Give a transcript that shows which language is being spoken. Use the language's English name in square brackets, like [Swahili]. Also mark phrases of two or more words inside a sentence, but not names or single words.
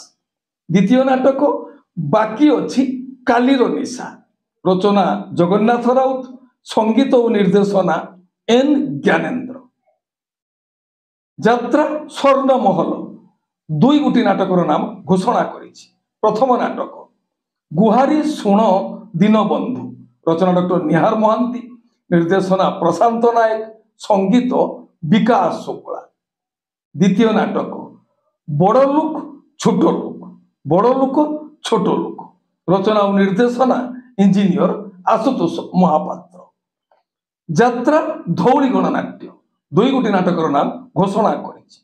[Odia] ଦ୍ୱିତୀୟ ନାଟକ ବାକି ଅଛି କାଳୀର ନିଶା, ରଚନା ଜଗନ୍ନାଥ ରାଉତ, ସଙ୍ଗୀତ ଓ ନିର୍ଦ୍ଦେଶନା ଏନ ଜ୍ଞାନେନ୍ଦ୍ର। ଯାତ୍ରା ସ୍ୱର୍ଣ୍ଣ ମହଲ 2 ଗୋଟି ନାଟକର ନାମ ଘୋଷଣା କରିଛି। ପ୍ରଥମ ନାଟକ ଗୁହାରି ଶୁଣ ଦୀନବନ୍ଧୁ, ରଚନା ଡାକ୍ତର ନିହାର ମହାନ୍ତି, ନିର୍ଦ୍ଦେଶନା ପ୍ରଶାନ୍ତ ନାୟକ, ସଙ୍ଗୀତ ବିକାଶ ଶୁକ୍ଳା। ଦ୍ୱିତୀୟ ନାଟକ ବଡ଼ ଲୋକ ଛୋଟ ଲୋକ, ବଡ଼ ଲୋକ ଛୋଟ ଲୋକ, ରଚନା ଓ ନିର୍ଦ୍ଦେଶନା ଇଞ୍ଜିନିୟର ଆଶୁତୋଷ ମହାପାତ୍ର। ଯାତ୍ରା ଧଉଳି ଗଣନାଟ୍ୟ 2 ଗୋଟି ନାଟକର ନାମ ଘୋଷଣା କରିଛି।